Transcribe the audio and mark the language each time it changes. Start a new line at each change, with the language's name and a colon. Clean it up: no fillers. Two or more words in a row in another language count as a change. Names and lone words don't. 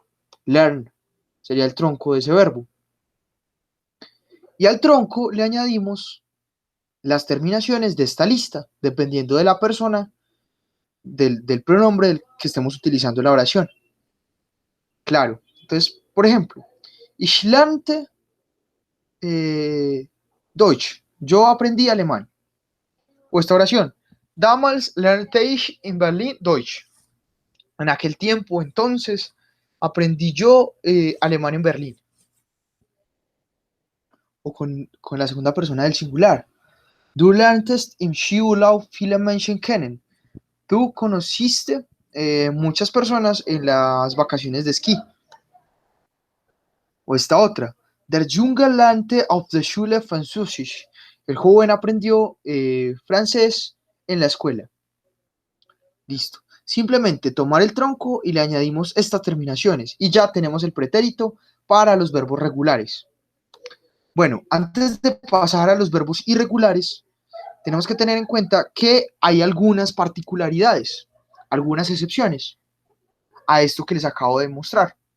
Spanish: Learn sería el tronco de ese verbo. Y al tronco le añadimos las terminaciones de esta lista, dependiendo de la persona, del pronombre del que estemos utilizando en la oración. Claro. Entonces, por ejemplo,
German: ich lernte Deutsch.
Spanish: Yo aprendí alemán. O esta oración.
German: Damals lernte ich in Berlin Deutsch.
Spanish: En aquel tiempo, entonces, aprendí yo alemán en Berlín. O con la segunda persona del singular.
German: Du lerntest im Skiurlaub viele Menschen kennen.
Spanish: Tú conociste muchas personas en las vacaciones de esquí. O esta otra.
German: Der Junge lernte auf der Schule Französisch.
Spanish: El joven aprendió francés en la escuela. Listo. Simplemente tomar el tronco y le añadimos estas terminaciones y ya tenemos el pretérito para los verbos regulares. Bueno, antes de pasar a los verbos irregulares, tenemos que tener en cuenta que hay algunas particularidades, algunas excepciones a esto que les acabo de mostrar.